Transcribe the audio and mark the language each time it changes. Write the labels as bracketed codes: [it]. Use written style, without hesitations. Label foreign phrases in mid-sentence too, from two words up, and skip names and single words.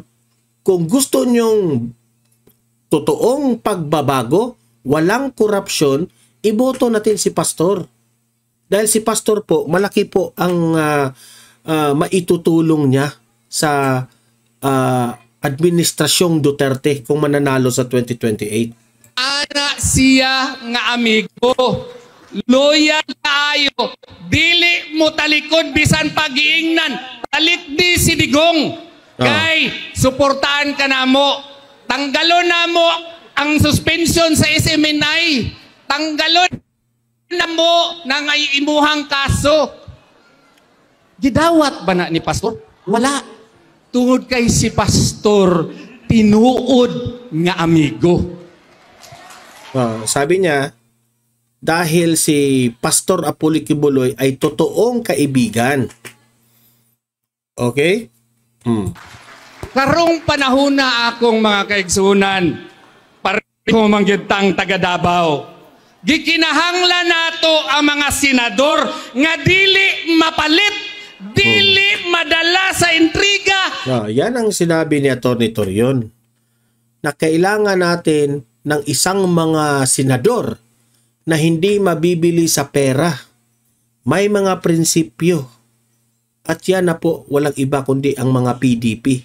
[tl] Kung gusto nyong totoong pagbabago, walang korupsyon, iboto natin si Pastor. Dahil si Pastor po, malaki po ang maitutulong niya sa administrasyong Duterte kung mananalo sa 2028. [ceb] Ana siya nga amigo. Loyal kaayo. Dili mo talikod bisan pag-iingnan. Talit di si Digong. Kay suportaan ka na mo. Tanggalon na mo ang suspension sa SMNI. Tanggalon na mo nang imuhang kaso. Gidawat ba na ni Pastor? Wala. Tungod kay si Pastor tinuod nga amigo. [tl] Sabi niya, dahil si Pastor Apollo Kibuloy ay totoong kaibigan. Okay? [ceb] Karong panahon na akong mga kaigsunan, pareho manggitang taga Davao. Gikinahanglan nato ang mga senador nga dili mapalit, dili madala sa intriga. [tl] Yan ang sinabi ni Atty. Torion, na kailangan natin ng isang mga senador na hindi mabibili sa pera. May mga prinsipyo. At yan na po, walang iba kundi ang mga PDP.